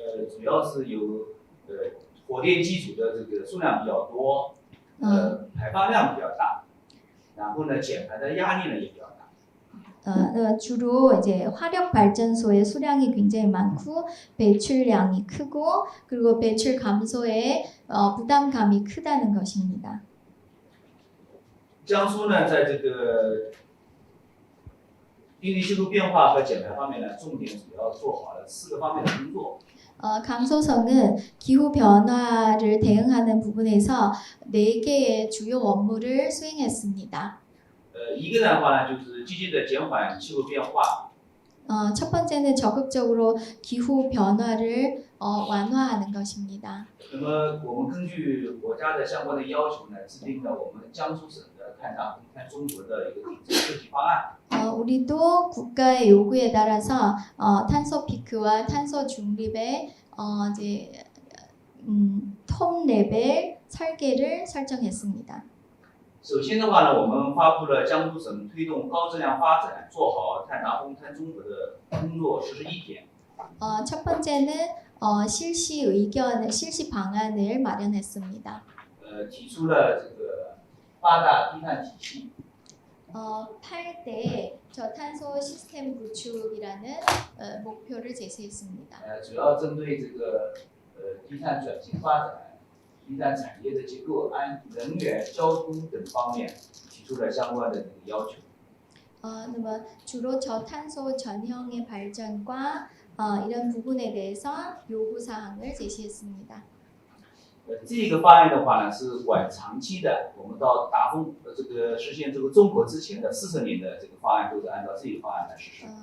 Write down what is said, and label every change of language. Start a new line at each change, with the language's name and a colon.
Chinese: 主要是有火电机组的这个数量比较多，排放量比较大，然后呢减排的压力呢也比较大。
Korean: 주로 이제 화력 발전소의 수량이 굉장히 많고 배출량이 크고 그리고 배출 감소에 부담감이 크다는 것입니다.
Chinese: 江苏呢，在这个应对气候变化和减排方面呢，重点主要做好了4个方面的工作。
Korean: 강소성은 기후 변화를 대응하는 부분에서 4개의 주요 업무를 수행했습니다.
Chinese: 一个的话呢，就是积极的减缓气候变化。
Korean: 첫 번째는 적극적으로 기후 변화를 완화하는 것입니다.
Chinese: 那么我们根据国家的相关的要求呢，制定了我们江苏省的碳达峰、碳中和的一个顶层设计方案。
Korean: 우리도 국가의 요구에 따라서 탄소 피크와 탄소 중립의 이제 톱 레벨 설계를 설정했습니다.
Chinese: 首先的话呢，我们发布了江苏省推动高质量发展、做好碳达峰、碳中和的工作实施意见。
Korean: 첫 번째는 실시 방안을 마련했습니다.
Chinese: 提出了这个8大低碳体系。
Korean: 8대 저탄소 시스템 구축이라는 목표를 제시했습니다.
Chinese: 主要针对这个低碳转型发展、低碳产业的结构、能源、交通等方面提出了相关的这个要求。
Korean: 那么 주로 저탄소 전형의 발전과 이런 부분에 대해서 요구 사항을 제시했습니다.
Chinese: 这个方案的话呢是管长期的，我们到达峰这个实现这个中和之前的40年的这个方案都是按照这个方案来实施。